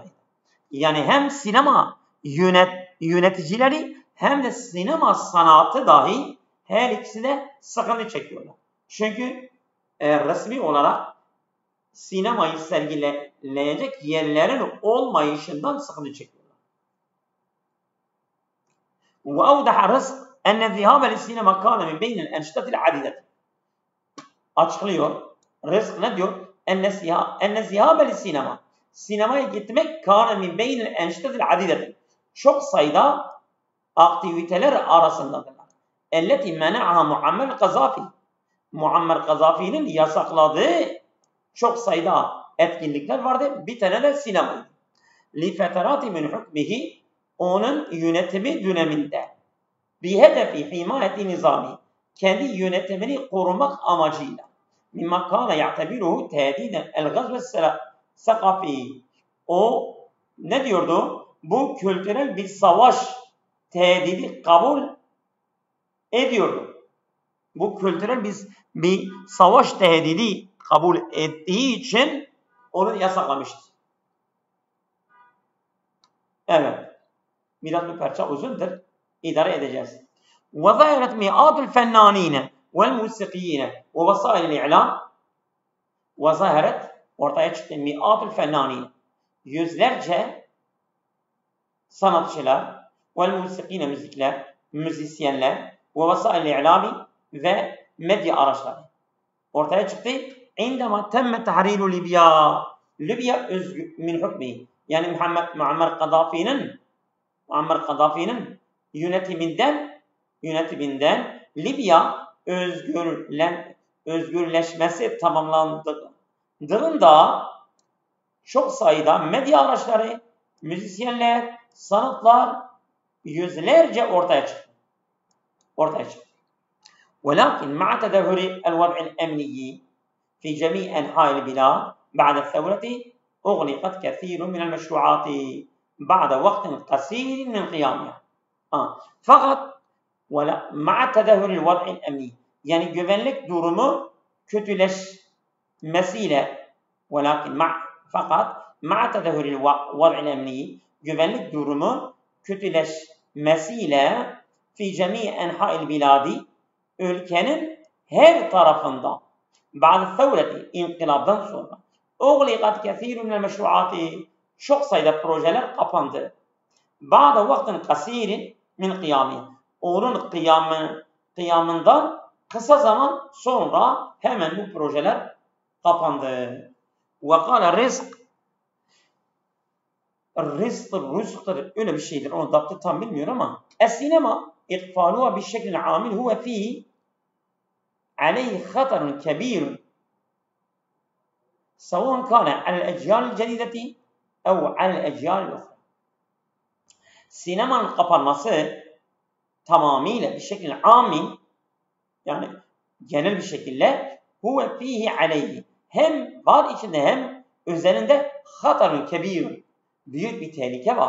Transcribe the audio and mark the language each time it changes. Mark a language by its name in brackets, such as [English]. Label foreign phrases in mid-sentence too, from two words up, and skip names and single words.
[Turkish] Yani hem sinema yöneticileri hem de sinema sanatı dahi her ikisi de sıkıntı çekiyorlar. Çünkü resmi olarak sinemayı sergileyecek yerlerin olmayışından sıkıntı çekiyorlar. [Arabic] وأوضح رزق أن الذهاب للسينما كان من بين الأنشطة العديدة. [Turkish] Açıklıyor. Rızk ne diyor? [Arabic] أن الذهاب للسينما. [Turkish] Sinemaya gitmek [Arabic] كان من بين الأنشطة العديدة. [Turkish] Çok sayıda aktiviteler arasındadırlar. [Arabic] التي منعها Muammer Kaddafi. [Turkish] Muammer Kaddafi'nin yasakladığı çok sayıda etkinlikler vardı. Bir tane de sinemaydı. [Arabic] لِفَتَرَاتِ مِنْ حُكْمِهِ, [Turkish] onun yönetimi döneminde. [Arabic] بِهَدَفِ حِمَايَةِ [Turkish] nizami, kendi yönetimini korumak amacıyla. [Arabic] مِمَّا كَانَ يَعْتَبِرُهُ تَهْدِيدًا الْغَزْوَ الثَّقَفِي. [Turkish] O ne diyordu? Bu kültürel bir savaş tehdidi kabul ediyordu. Bu kültürel bir savaş tehdidi kabul ettiği için onu yasaklamıştı. Evet. Biraz bir parça uzundur. İdare edeceğiz. [Arabic] وَظَهَرَتْ مِئَاتُ الْفَنَّانِينَ وَالْمُوسِقِيِّينَ وَوَسَائِلِ الْإِعْلَامِ. وَظَهَرَتْ, [Turkish] ortaya çıktı. [Arabic] مِئَاتُ الْفَنَّانِينَ, [Turkish] yüzlerce sanatçılar, وَالْمُوسِقِينَ, müzisyenler, [Arabic] وَوَسَائِلِ الْإِعْلَامِ, [Turkish] ve medya araçları ortaya çıktı. [Arabic] عندما تم تحرير ليبيا, [Turkish] Libya [Arabic] من حكمه, [Turkish] yani Muammer Kaddafi'nin yönetiminden Libya özgürleşmesi tamamlandığında çok sayıda medya araçları, müzisyenler, sanatlar yüzlerce ortaya çıktı. [Arabic] ولكن مع تدهور الوضع الأمني في جميع أنحاء البلاد بعد الثورة أغلقت كثير من المشروعات بعد وقت قصير من قيامها. Fakat مع تدهور الوضع الأمني, [Turkish] yani güvenlik durumu kötüleşmesiyle, fakat [Arabic] مع تدهور الوضع الأمني, [Turkish] güvenlik durumu kötüleşmesiyle [Arabic] في جميع أنحاء البلاد, [Turkish] ülkenin her tarafında [Arabic] بعد الثورة, [Turkish] inkılaptan sonra [Arabic] أغلقت كثير من المشروعات, [Turkish] çok sayıda projeler kapandı. [Arabic] بعد وقت قصير من قيامه, [Turkish] onun kıyamından kısa zaman sonra hemen bu projeler kapandı. وقال rızktır, öyle bir şeydir. Onun daptı tam bilmiyorum ama [Arabic] السينما إقفالها بالشكل العامل هو فيه عليه خطر كبير سواء كان على الأجيال الجديدة أو على الأجيال الأخرى. [Turkish] Sinemanın kapanması tamamıyla bir şekilde ami, yani genel bir şekilde [Arabic] هو فيه عليه, [Turkish] hem var içinde hem üzerinde [Arabic] خطر كبير, [Turkish] büyük bir tehlike var.